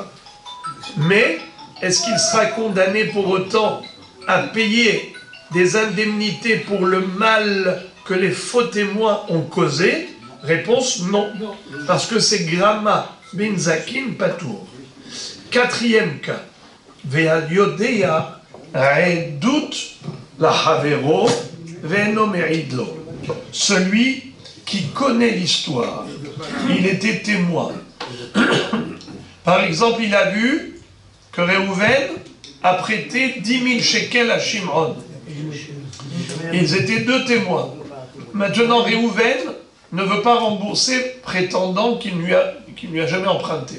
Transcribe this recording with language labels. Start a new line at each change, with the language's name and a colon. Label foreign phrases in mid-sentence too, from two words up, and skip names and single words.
French: Mais, est-ce qu'il sera condamné pour autant à payer des indemnités pour le mal que les faux témoins ont causé? Réponse non. Parce que c'est
Hebrew: גרמא ב נזקין פטור.
French: Quatrième cas.
Hebrew: ועל יודע עדות ל חבירו ואינו מעידו.
French: Celui qui connaît l'histoire. Il était témoin. Par exemple, il a vu que Réhouven a prêté 10 000 shekels à Shimron. Ils étaient deux témoins. Maintenant, Réhouven ne veut pas rembourser, prétendant qu'il ne lui a jamais emprunté.